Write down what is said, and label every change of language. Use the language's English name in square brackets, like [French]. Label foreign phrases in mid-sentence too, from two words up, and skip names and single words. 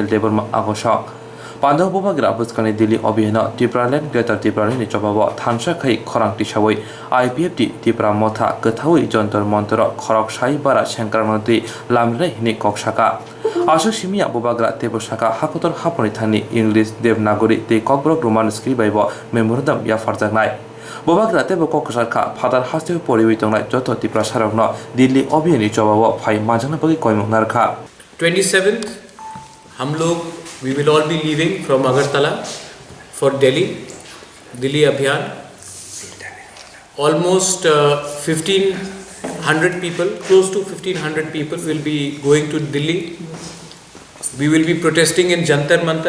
[Kok Borok] देबर्मा आगोशक पांडव बुबाग्रा बुस्कानि दिल्ली अभियान त्रिपुरालैंड ग्रेटर त्रिपुरानि चबाव थानसा खै खरांति सावै आईपीएफ टी त्रिपुरा मथा गथावै जंतर मंतर खरक साई बारा सेंक्रामति लामरै हिनि कक्साका आशु सिमिया बुबाग्रा तेबसाका हाखतर हापनि थानि इंलिश देवनागरी ते ककब्रक रोमान स्क्रिबाइब मेमोरेंडम या फरजागनाय बुबाग्रा तेब कक्साका फादार हास्ते परिवितंनाय जत त्रिपुरा सारकनो दिल्ली अभियाननि चबाव फाइ माजन बगै कयमनारखा [English] 27th [Hindi] हम लोग [English] we will all be leaving from Agartala for Delhi Abhiyan. Almost 1,500 people, close to 1,500 people will be going to Delhi. We will be protesting in Jantar Mantar.